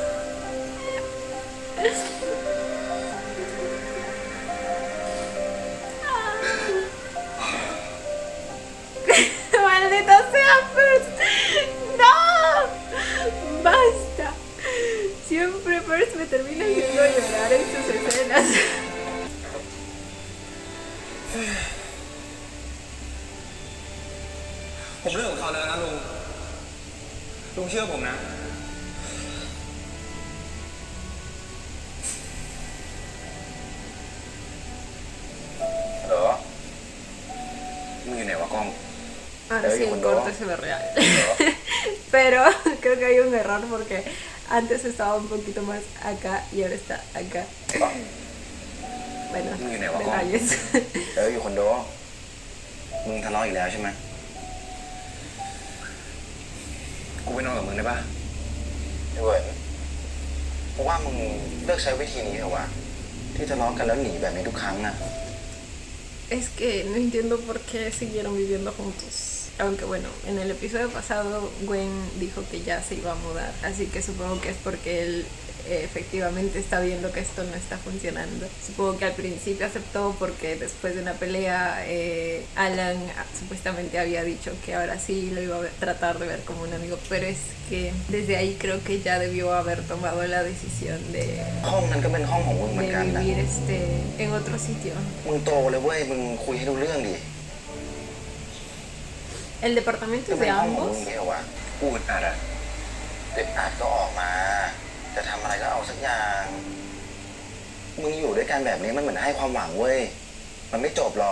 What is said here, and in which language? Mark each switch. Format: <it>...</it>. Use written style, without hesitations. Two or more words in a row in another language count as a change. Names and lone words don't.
<es>¡Maldita sea, Perth! ¡No! ¡Basta! Siempre Perth me termina haciendo llorar en sus escenas.</es> <th>ผมเลิกกับเขาแล้วนะลุง ลุงเชื่อผมนะ เหรอ มึงอยู่ไหนวะกล้อง</th> <es>Ahora sí el corte se ve real. Pero creo que hay un error porque antes estaba un poquito más acá y ahora está acá. Bueno, detalles.</es> <th>อยู่คอนโด มึงทะเลาะอีกแล้วใช่ไหม กูไปนอนกับมึงได้ปะเหวินเพราะว่ามึงเลิกใช้วิธีนี้เถอะวะ ที่ทะเลาะกันแล้วหนีแบบนี้ทุกครั้งอะ</th> <es>Es que no entiendo por qué siguieron viviendo juntos. Aunque bueno, en el episodio pasado Gwen dijo que ya se iba a mudar. Así que supongo que es porque él efectivamente está viendo que esto no está funcionando. Supongo que al principio aceptó porque después de una pelea Alan supuestamente había dicho que ahora sí lo iba a tratar de ver como un amigo, pero es que desde ahí creo que ya debió haber tomado la decisión de</es> <th>ห้องนั้นก็เป็นห้องของมึงเหมือน</th> <es>de</es> <th>กันนะ</th> <es>vivir en otro sitio.</es> <th>มึงโตเลยเว้ย มึงคุยให้รู้เรื่องดิ</th> <es>¿El departamento</es> <th>ก็</th> <es>es</es> <th>เป็</th> <es>de</es> <th>นห้องของ</th> <es>ambos?</es> <th>มึงเนี่ยวะกูอึดอัดอะอึดอัดก็ออกมา จะทำอะไรก็เอาสักอย่าง มึงอยู่ด้วยกันแบบนี้มันเหมือนให้ความหวังเว้ย มันไม่จบหรอก</th>